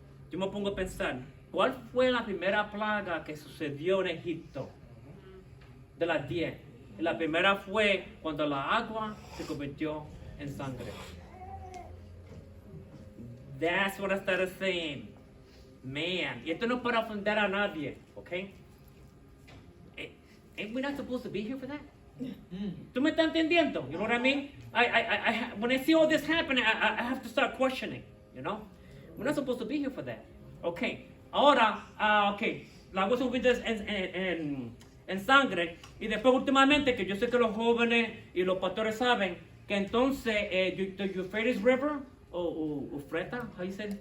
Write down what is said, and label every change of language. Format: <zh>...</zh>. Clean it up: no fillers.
<es>Yo me pongo a pensar, ¿cuál fue la primera plaga que sucedió en Egipto? De las 10. La primera fue cuando la agua se convirtió en sangre.</es> <en>That's what I started saying.</en> <es>Man, y esto no es para ofender a nadie, ¿ok?</es> <en>Ain't we not supposed to be here for that?</en> <es>¿Tú me estás entendiendo?</es> <en>You know what I mean? When I see all this happening, I have to start questioning, you know? We're not supposed to be here for that.</en> <es>Okay, ahora, la agua se convierte en sangre, y después últimamente, que yo sé que los jóvenes y los pastores saben, que entonces,</es> <en>the Euphrates River,</en> <es>o Eufrata,</es> <en>how you say it?</en>